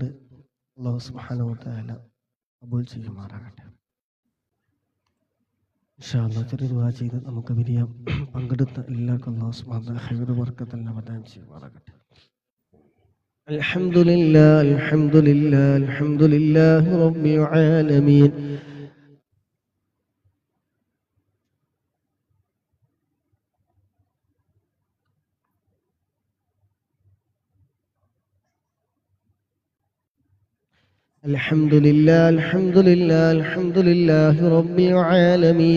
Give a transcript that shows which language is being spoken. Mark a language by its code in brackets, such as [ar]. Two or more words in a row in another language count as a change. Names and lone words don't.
[ar] الله سبحانه وتعالى [ml] ഖബൂൽ ചെയ്യുമാറാകട്ടെ. [ar] إن شاء الله [ml] ചെറിയ ദുആ ചെയ്ത് നമുക്ക് പിരിയാം. പങ്കെടുത്ത എല്ലാവർക്കും [ar] الله سبحانه وتعالى [ml] ഖൈർ ബർക്കത്തെല്ലാം പ്രദാനം ചെയ്യുമാറാകട്ടെ. [ar] الحمد لله، الحمد لله، الحمد لله رب العالمين. الحمد لله، الحمد لله، الحمد لله رب العالمين.